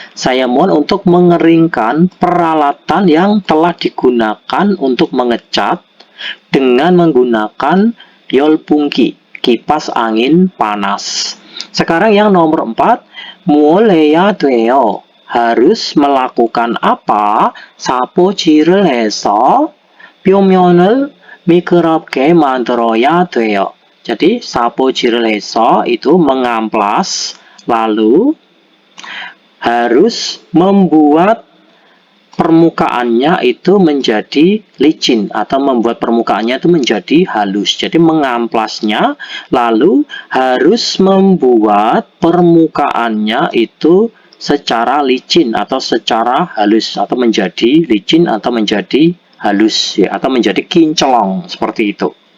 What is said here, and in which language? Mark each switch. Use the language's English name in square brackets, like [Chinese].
[Indonesian] Saya mohon untuk mengeringkan peralatan yang telah digunakan untuk mengecat dengan menggunakan 열풍기, kipas angin panas. Sekarang yang nomor 4, [Korean] 뭘 해야 돼요? [Indonesian] harus melakukan apa? [Korean] 사포질을 해서 표면을 미끄럽게 만들어야 돼요. [Indonesian] Jadi [Korean] 사포질을 해서 [Indonesian] itu mengamplas, lalu harus membuat permukaannya itu menjadi licin atau membuat permukaannya itu menjadi halus. Jadi mengamplasnya, lalu harus membuat permukaannya itu secara licin atau secara halus, atau menjadi licin atau menjadi halus ya, atau menjadi kinclong seperti itu.